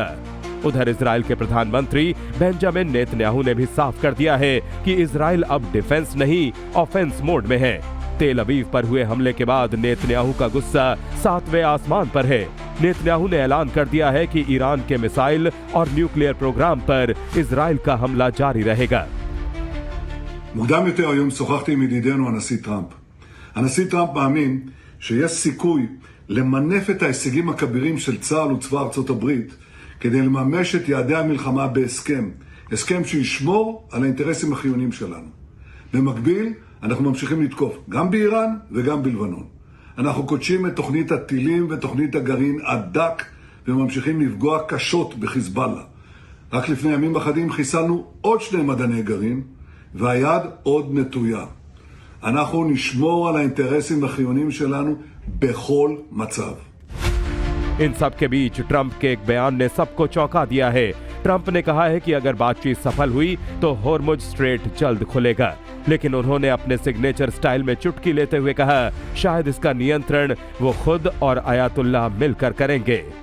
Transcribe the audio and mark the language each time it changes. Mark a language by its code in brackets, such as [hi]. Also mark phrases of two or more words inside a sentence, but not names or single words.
[hi] उधर इजराइल के प्रधानमंत्री बेंजामिन नेतन्याहू ने भी साफ कर दिया है कि इजराइल अब डिफेंस नहीं [en] offense mode [hi] में है। तेल अवीव पर हुए हमले के बाद नेतन्याहू का गुस्सा 7वें आसमान पर है। नेतन्याहू ने ऐलान कर दिया है कि ईरान के मिसाइल और [en] nuclear program [hi] पर इजराइल का हमला जारी रहेगा। [he] מוקדם יותר היום שוחחתי עם ידידנו הנשיא טראמפ. הנשיא טראמפ מאמין שיש סיכוי למנף את ההישגים הכבירים של צה"ל וצבא ארצות הברית כדי לממש את יעדי המלחמה בהסכם. הסכם שישמור על האינטרסים החיוניים שלנו. במקביל, אנחנו ממשיכים לתקוף גם באיראן וגם בלבנון. אנחנו קודשים את תוכנית הטילים ותוכנית הגרעין עד דק וממשיכים לפגוע קשות בחיזבאללה. רק לפני ימים אחדים חיסלנו עוד 2 מדעני גרעין והיד עוד נטויה. אנחנו נשמור על האינטרסים החיוניים שלנו בכל מצב. [hi] इन सब के बीच ट्रंप के एक बयान ने सबको चौंका दिया है। ट्रंप ने कहा है कि अगर बातचीत सफल हुई तो होर्मुज स्ट्रेट जल्द खुलेगा, लेकिन उन्होंने अपने [en] signature style [hi] में चुटकी लेते हुए कहा शायद इसका नियंत्रण वो खुद और आयतुल्लाह मिलकर करेंगे।